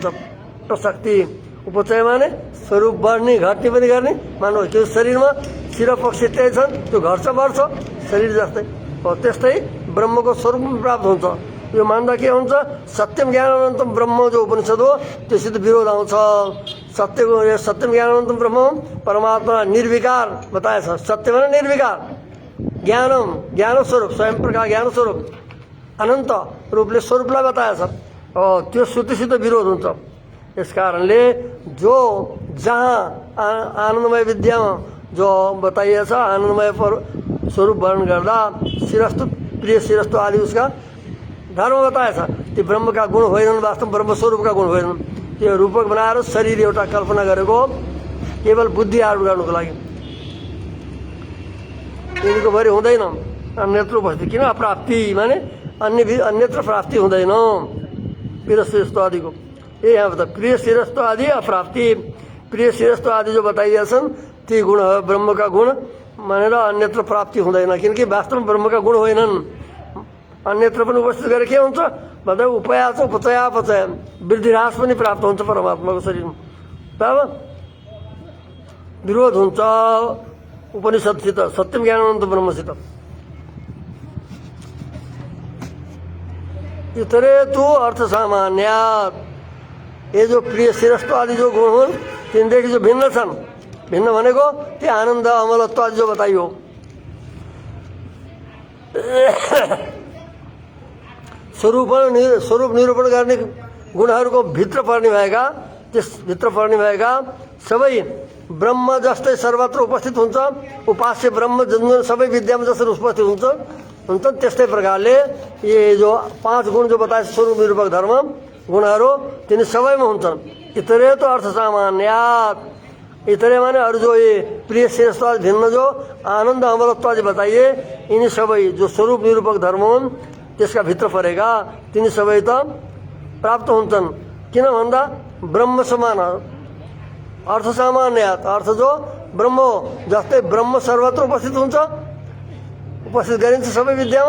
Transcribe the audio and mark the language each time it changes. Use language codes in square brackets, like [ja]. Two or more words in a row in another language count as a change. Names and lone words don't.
[ne] प्रशक्ति, उपचय माने स्वरूप बढ्ने घट्ने पनि गर्ने। मानव त्यो शरीरमा शिर पक्ष इत्यादि छन्, त्यो घट्छ बढ्छ शरीर जस्तै हो, त्यस्तै ब्रह्मको स्वरूप पनि प्राप्त हुन्छ। यो मान्दा के हुन्छ? [sa] सत्यम ज्ञानन्तम ब्रह्म [ne] जो उपनिषद हो त्योसित विरोध आउँछ। [sa] सत्यम ज्ञानन्तम ब्रह्म [ne] परमात्मा निर्विकार बताएछ। सत्य भने निर्विकार, ज्ञानम ज्ञान स्वरूप, स्वयं प्रकाश ज्ञान स्वरूप, अनन्त रूपले स्वरूपलाई बताएछ। त्यो श्रुतिसित विरोध हुन्छ। यस कारणले जो जहाँ आनन्दमय विद्यामा जो बताइएछ आनन्दमय स्वरूप वर्णन गर्दा शिरस्थ, प्रिय शिरस्थ आदि उसका धर्म बताएछ, ती ब्रह्मका गुण होइनन्, वास्तव ब्रह्मस्वरूपका गुण होइनन्। त्यो रूपक बनाएर शरीर एउटा कल्पना गरेको केवल बुद्धि आरूढ गर्नुको लागि, यिनीको भरि हुँदैन अन्यत्र उपस्थिति। किन? अप्राप्ति माने अन्यत्र प्राप्ति हुँदैन प्रिय शिरस्थ आदिको। ये यहाँ बता प्रिय शिरस्थ आदि अप्राप्ति, प्रिय शिरस्थ आदि जो बताइएछन् ती गुण ब्रह्मका गुण मानेर अन्यत्र प्राप्ति हुँदैन। किनकि वास्तवमा ब्रह्मका गुण होइनन्, अन्यत्र पनि उपस्थित गरेर के हुन्छ भन्दा उपयाच उपचयापचय, वृद्धि ह्रास पनि प्राप्त हुन्छ परमात्माको शरीरमा। तब विरोध हुन्छ उपनिषदसित, [sa] सत्यम ज्ञानन्त [ne] ब्रह्मसित। [sa] इतरे तु अर्थ सामान्यात, [ne] ये जो प्रिय शिरस्थ आदि जो गुण हुन् तिनदेखि जो भिन्न छन्, भिन्न भनेको त्यो आनन्द अमलत्व आदि जो बताइयो। स्वरूप निरूपण गर्ने गुणहरूको भित्र पर्ने भएका, त्यसभित्र पर्ने भएका सबै ब्रह्म जस्तै सर्वत्र उपस्थित हुन्छ। उपास्य ब्रह्म जुन सबै विद्यामा जसरी उपस्थित हुन्छन् त्यस्तै प्रकारले ये जो 5 गुण जो बताए स्वरूप निरूपक धर्म गुणहरू तिनी सबैमा हुन्छन्। [sa] इतरे तो अर्थ सामान्यात, [ne] इतरे माने अरू जो ये प्रिय श्रेष्ठ भिन्न जो आनन्द अमरत्व बताइए, यिनी सबै जो स्वरूप निरूपक धर्म हुन् त्यसका भित्र परेका तिनी सबै त प्राप्त हुन्छन्। किन भन्दा ब्रह्म समान, [sa] अर्थ सामान्यात [ne] अर्थ जो ब्रह्म हो, जस्तै ब्रह्म सर्वत्र उपस्थित हुन्छ, उपस्थित गरिन्छ सबै विद्यामा।